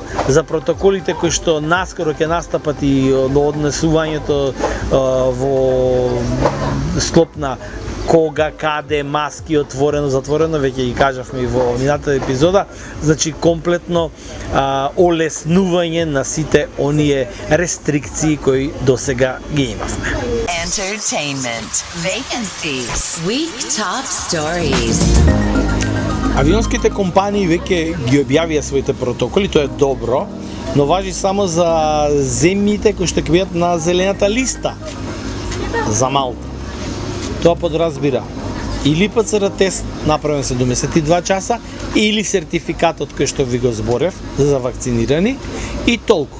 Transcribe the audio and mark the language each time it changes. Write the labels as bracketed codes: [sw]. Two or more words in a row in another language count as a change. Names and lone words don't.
[mk] За протоколите кои што наскоро ќе настапат и однесувањето во склоп на кога, каде, маски, отворено, затворено, веќе ги кажавме и во минатата епизода, значи комплетно олеснување на сите оние рестрикции кои досега ги имавме. [en] Entertainment. Vacancies. Week Top Stories. [mk] Авионските компании веќе ги објавија своите протоколи, тоа е добро, но важи само за земјите кои што ќе бидат на зелената листа за Малта. Тоа подразбира или ПЦР тест направен 72 часа, или сертификатот кој што ви го зборев за вакцинирани и толку.